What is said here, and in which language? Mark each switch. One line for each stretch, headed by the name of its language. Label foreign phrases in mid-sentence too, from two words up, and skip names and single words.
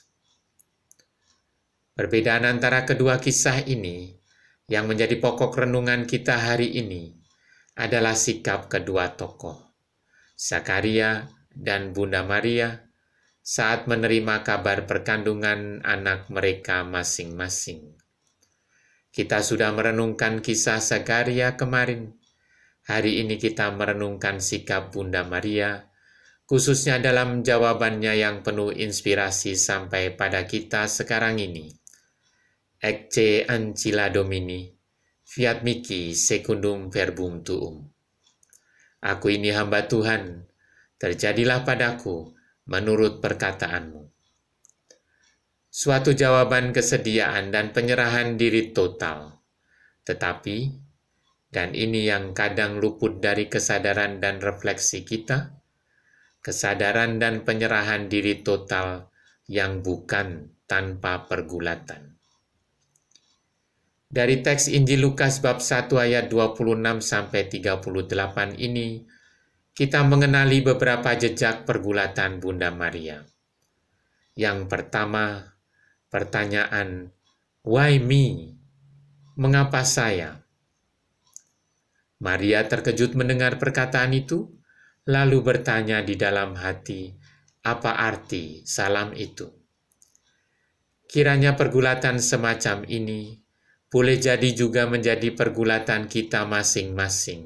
Indonesian: Perbedaan antara kedua kisah ini yang menjadi pokok renungan kita hari ini adalah sikap kedua tokoh, Zakaria dan Bunda Maria, saat menerima kabar perkandungan anak mereka masing-masing. Kita sudah merenungkan kisah Zakaria kemarin. Hari ini kita merenungkan sikap Bunda Maria, khususnya dalam jawabannya yang penuh inspirasi sampai pada kita sekarang ini.
Latin: Ecce ancilla Domini, fiat mihi secundum verbum tuum.
Indonesian: Aku ini hamba Tuhan, terjadilah padaku menurut perkataanmu. Suatu jawaban kesediaan dan penyerahan diri total. Tetapi, dan ini yang kadang luput dari kesadaran dan refleksi kita, kesadaran dan penyerahan diri total yang bukan tanpa pergulatan. Dari teks Injil Lukas bab 1 ayat 26-38 ini, kita mengenali beberapa jejak pergulatan Bunda Maria. Yang pertama, pertanyaan,
English: why me?
Indonesian: Mengapa saya? Maria terkejut mendengar perkataan itu, lalu bertanya di dalam hati, apa arti salam itu? Kiranya pergulatan semacam ini boleh jadi juga menjadi pergulatan kita masing-masing.